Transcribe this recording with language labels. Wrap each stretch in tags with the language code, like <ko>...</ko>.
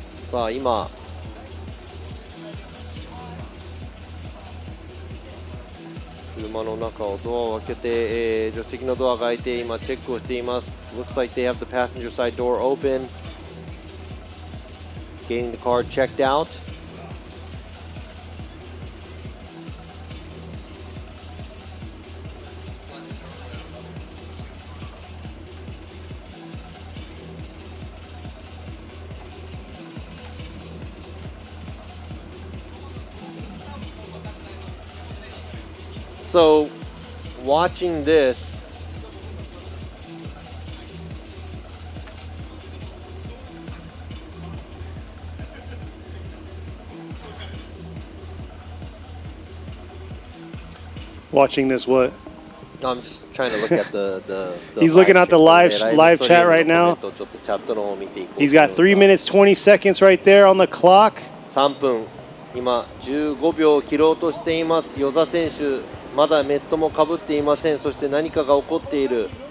<ja>さあ今車の中をドアを開けて、助手席のドアが開いて今チェックをしています。</ja> <en>Looks like they have the passenger side door open. Getting the car checked out. So, watching this, Watching this, what? I'm just trying to look at the He's looking at the live chat right now. He's got 3 minutes 20 seconds right there on the clock.</en> <ja>3分今15秒を切ろうとしています。与座選手まだメットもかぶっていません。そして何かが起こっている。</ja>